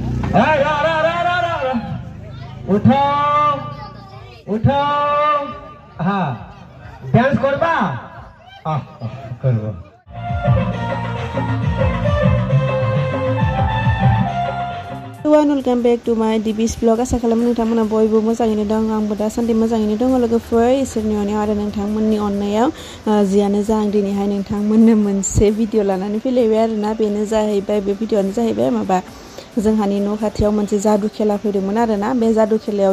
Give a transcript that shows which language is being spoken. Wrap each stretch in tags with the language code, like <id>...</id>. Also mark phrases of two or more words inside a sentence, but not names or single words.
<hi>उठो उठो हाँ डांस करबा करबो</hi> <en>welcome back to my Dibis blog</en> <brx>आशा खालामो नोंथांमोना बयबो मोजाङैनो दं आंबो दासान्दि मोजाङैनो दङ लोगोफोर इसोरनि अननायाव आरो नोंथांमोननि अननायाव जियानो जा आं दिनैहाय नोंथांमोननो मोनसे भिडिअ लानानै फैलायबाय आरोना बेनो जाहैबाय बे भिडिअआनो जाहैबाय माबा जोंहानि न' खाथियाव मोनसे जादु खेला फैदोंमोन आरोना बे जादु खेलायाव</brx>